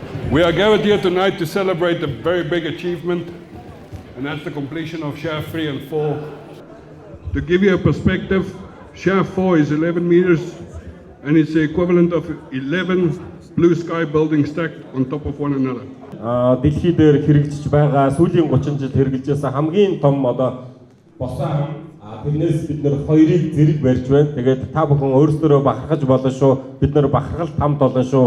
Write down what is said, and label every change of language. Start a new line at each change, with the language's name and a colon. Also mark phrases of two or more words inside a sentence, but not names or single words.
English: We are gathered here tonight to celebrate a very big achievement, and that's the completion of Shaft 3 and 4. To give you a perspective, Shaft 4 is 11 meters, and it's the equivalent of 11 blue sky buildings stacked on top of one another.
Mongolian: Дэлхий дээр хэрэгжиж байгаа сүүлийн 30 жил хэрэгжилжсэн хамгийн том одоо босон тэрнээс бид нэр хоёрыг зэрэг барьж байна. Тэгээд та бүхэн өөрсдөө бахархаж болно шүү. Бид нэр бахархалт хамт олон шүү.